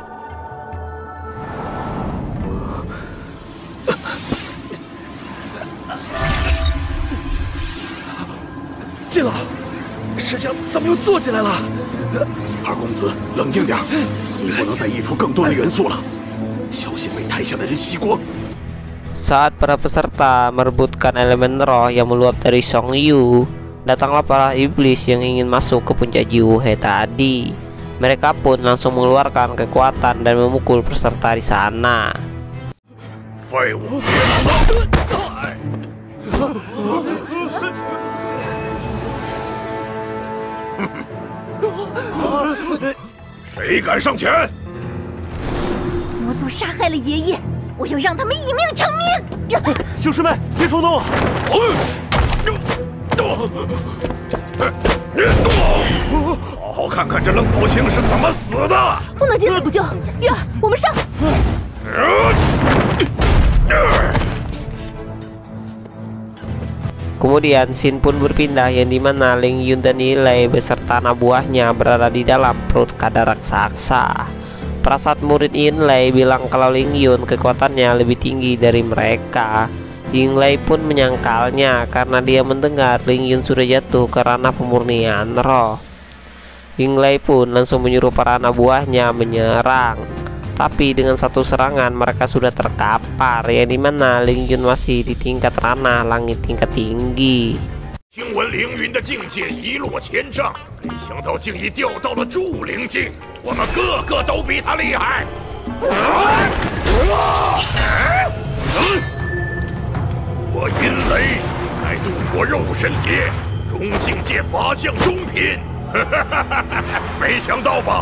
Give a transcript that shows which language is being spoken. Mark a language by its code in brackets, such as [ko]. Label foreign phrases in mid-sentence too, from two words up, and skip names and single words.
[zh] 剑老，石匠怎么又坐起来了？二公子，冷静点，你不能再溢出更多的元素了，小心被台下的人吸光。 [id] Saat para peserta merebutkan elemen roh yang meluap dari Song Yu, datanglah para iblis yang ingin masuk ke puncak Jiwuhe tadi. Mereka pun langsung mengeluarkan kekuatan dan memukul peserta di sana. [zh] 废物！谁敢上前？魔族杀害了爷爷，我要让他们以命偿命！兄师们，别冲动！好好看看这冷宝清是怎么死的！不能见死不救，月儿，我们上！ [id] Kemudian scene pun berpindah yang dimana Ling Yun dan Yilei beserta anak buahnya berada di dalam perut kadar raksasa. Prasat murid Yilei bilang kalau Ling Yun kekuatannya lebih tinggi dari mereka. Yilei pun menyangkalnya karena dia mendengar Ling Yun sudah jatuh ke ranah pemurnian roh. Yilei pun langsung menyuruh para anak buahnya menyerang. Tapi dengan satu serangan mereka sudah terkapar, yang dimana Ling Yun masih di tingkat ranah langit tingkat tinggi. [zh] 听闻凌云的境界一落千丈，没想到竟已掉到了筑灵境，我们个个都比他厉害。我银雷乃渡过肉身劫，中境界法相中品，没想到吧？